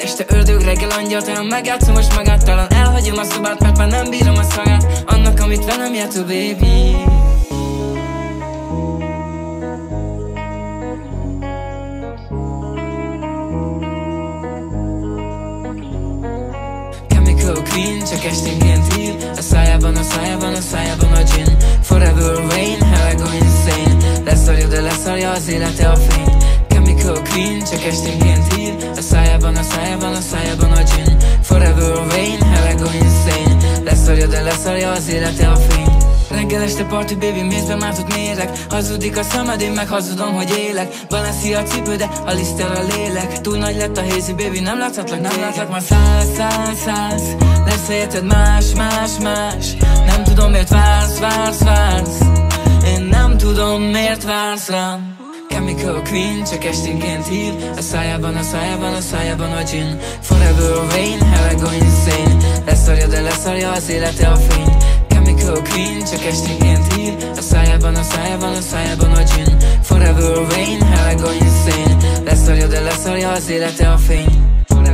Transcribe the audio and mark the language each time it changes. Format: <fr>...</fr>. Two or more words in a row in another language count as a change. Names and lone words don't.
<hu>Este ördög, reggel angyalt, olyan megjátszom most magát. Talán elhagyom a szobát, mert már nem bírom a szagát annak, amit velem járt, baby. Queen, csak esténként hír. A szájában, a szájában, a szájában a gin.</hu> <en>Forever rain, hell I go insane.</en> <hu>Leszarja, de leszarja az élete a fény.</hu> <en>Chemical Queen,</en> <hu>csak esténként hír. A szájában, a szájában, a szájában a gin.</hu> <en>Forever rain, hell I go insane.</en> <hu>Leszarja, de leszarja az élete a fény. Reggel este</hu> <en>party, baby,</en> <hu>mézbe mártott méreg. Hazudik a szemed, én meg hazudom, hogy élek. Balenciaga a cipő, de a liszter a lélek. Túl nagy lett a</hu> <en>hazy, baby,</en> <hu>nem láthatlak, nem látlak már száz. Lesz helyeted más. Nem tudom, miért vársz. Én nem tudom, miért vársz rám.</hu> <en>Chemical Queen,</en> <hu>csak esténként hír. A szájában, a szájában, a szájában a gin.</hu> <en>Forever rain, hell I go insane.</en> <hu>Leszarja, de leszarja az élete a fény.</hu> <en>Chemical Queen,</en> <hu>csak esténként hír. A szájában, a szájában, a szájában a gin.</hu> <en>Forever rain, hell I go insane.</en> <hu>Leszarja, de leszarja az élete a fény.</hu>